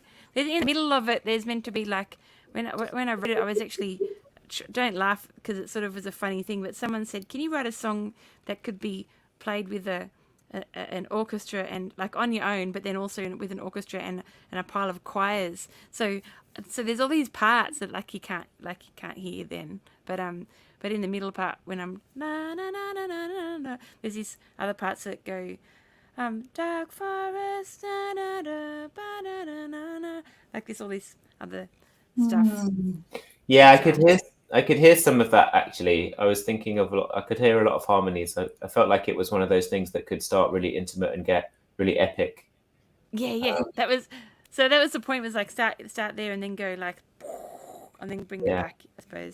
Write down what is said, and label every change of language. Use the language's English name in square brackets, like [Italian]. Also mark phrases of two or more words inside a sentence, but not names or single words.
[English] In the middle of it, there's meant to be like, when I read it, I was actually, don't laugh because it sort of was a funny thing, but someone said, can you write a song that could be played with a an orchestra and like on your own, but then also with an orchestra and a pile of choirs. So there's all these parts that like you can't hear then, but in the middle part when I'm na na na na na na na, there's these other parts that go dark forest na na na ba na na na na, like there's all this other stuff. Yeah, I could hear some of that actually. I was thinking of I could hear a lot of harmonies. I felt like it was one of those things that could start really intimate and get really epic. Yeah. That was the point, was like start there and then go like and then bring it back, I suppose.